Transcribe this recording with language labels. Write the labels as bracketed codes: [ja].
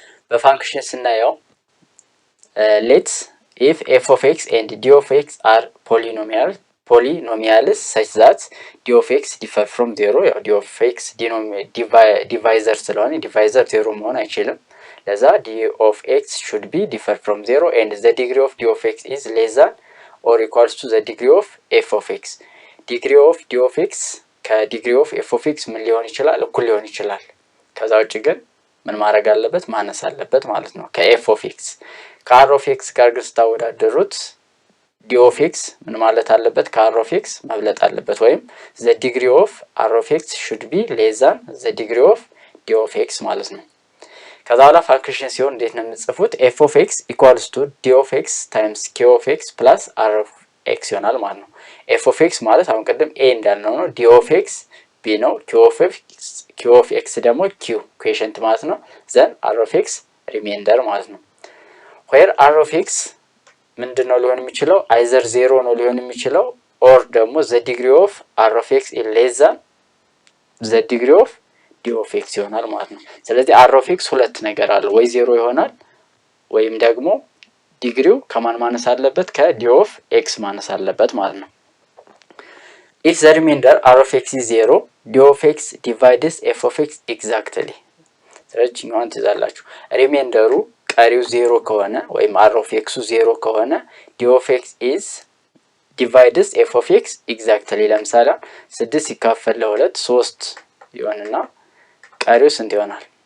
[en] በፋንክሽን ስናየው let's if f of x and d of x are polynomials such that d of x differ from 0 ያው d of x divisor ስለሆነ divisor 0 [am] መሆን አይችልም። ለዛ [en] d of x should be differ from 0 and the degree of d of x is less than or equals to the degree of f of x. degree of d of x ከዲግሪ ኦፍ f of x [am] ምን ሊሆን ይችላል? እኩል ሊሆን ይችላል። ከዛ ውጪ ግን ምን ማድረግ አለበት? ማነስ አለበት ማለት ነው ከf of x። ከr of x ጋር ግን ስታወዳደሩት d of x ምን ማለት አለበት? ከr of x መብለጥ አለበት። ወይም [en] the degree of r of x should be less than the degree of d of x [am] ማለት ነው። ከዛ በኋላ ፋንክሽን ሲሆን እንዴት ነው የምትጽፉት? [en] f of x equals to d of x times q of x plus r of x [am] ይሆናል ማለት ነው። [en] f of x ማለት አሁን ቀደም a እንዳልነው ነው። d of x b ነው። q of x ደግሞ q ኩዌሽንት ማለት ነው። ዘን r of x ሪሜንደር ማለት ነው። where r of x [am] ምንድነው ሊሆን የሚችለው? either 0 ነው ሊሆን የሚችለው or ደግሞ [en] the degree of r of x [am] is less than the degree of d of x ይሆናል ማለት ነው። ስለዚህ r of x ሁለት ነገር አለ። ወይ 0 ይሆናል ወይም ደግሞ ዲግሪው ከማን ማነስ አለበት? ከd of x ማነስ አለበት ማለት ነው። [en] if the remainder r of x is 0 d of x divides f of x exactly [am] ስለዚህ ነው ትዛላችሁ ሪሜንደሩ ቀሪው 0 ከሆነ ወይም r of x 0 ከሆነ [en] d of x is divides f of x exactly [am] ለምሳሌ 6 ሲካፈል ለ2 3 ይሆንና ቀሪው ስንት ይሆናል